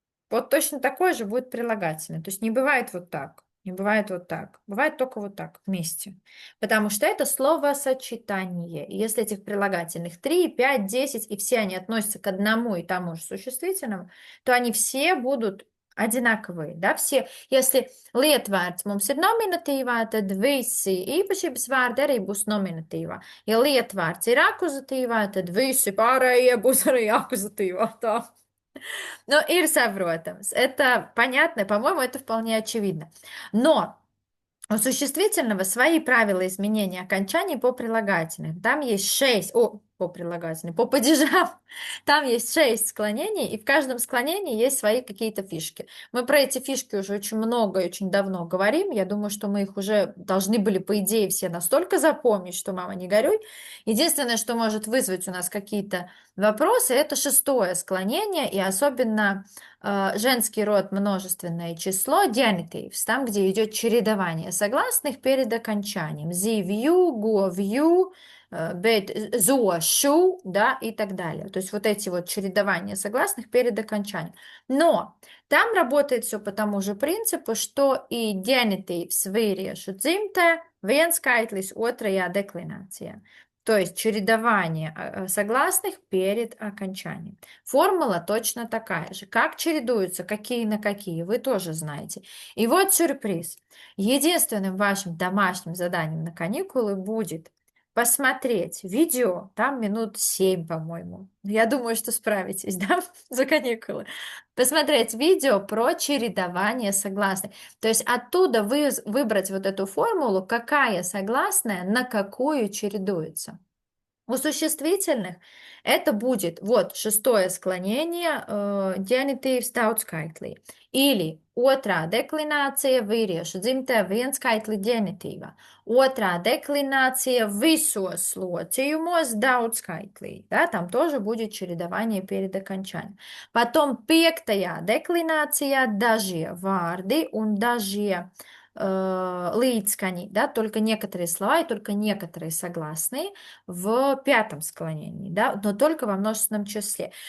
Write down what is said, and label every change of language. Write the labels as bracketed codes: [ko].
[ru] Вот точно такое же будет прилагательное. То есть не бывает вот так, не бывает вот так. Бывает только вот так, вместе. Потому что это словосочетание. И если этих прилагательных 3, 5, 10, и все они относятся к одному и тому же существительному, то они все будут одинаковые, да, все. Если [lv] lietvārds mums ir nominatīvā, tad visi īpašības vārdi arī būs nominatīvā. Ja lietvārds ir akuzatīvā, tad visi pārējie būs arī akuzatīvā. Tā. Ну, ir saprotams. [ru] Это понятно, по-моему, это вполне очевидно. Но у существительного свои правила изменения окончаний по прилагательным. Там есть 6, по прилагательным, по падежам. Там есть 6 склонений, и в каждом склонении есть свои какие-то фишки. Мы про эти фишки уже очень много и очень давно говорим. Я думаю, что мы их уже должны были, по идее, все настолько запомнить, что, мама, не горюй. Единственное, что может вызвать у нас какие-то вопросы, это шестое склонение, и особенно женский род множественное число, genitives, там, где идет чередование согласных перед окончанием. Sie, you, go, you, so, shoe, да, и так далее. То есть вот эти вот чередования согласных перед окончанием. Но там работает все по тому же принципу, что и [lv] genitives vīriešu dzimtē viens skaitlis otrajā деклinācijā. [ru] То есть чередование согласных перед окончанием. Формула точно такая же. Как чередуются, какие на какие, вы тоже знаете. И вот сюрприз. Единственным вашим домашним заданием на каникулы будет посмотреть видео, там минут 7, по-моему. Я думаю, что справитесь, да, за каникулы. Посмотреть видео про чередование согласных. То есть оттуда выбрать вот эту формулу, какая согласная на какую чередуется. У существительных это будет вот шестое склонение [lv] genitīvs daudzskaitlī. Или otrā deklinācija vīriešu dzimtē vienskaitli ģenitīvā. Otrā deklinācija visos locījumos daudzskaitlī. [ru] Да, там тоже будет чередование перед окончанием. Потом [lv] пiektajā deklinācijā dažie vārdi un dažie līdzskaņi, [ru] да, только некоторые слова и только некоторые согласные в пятом склонении, да, но только во множественном числе.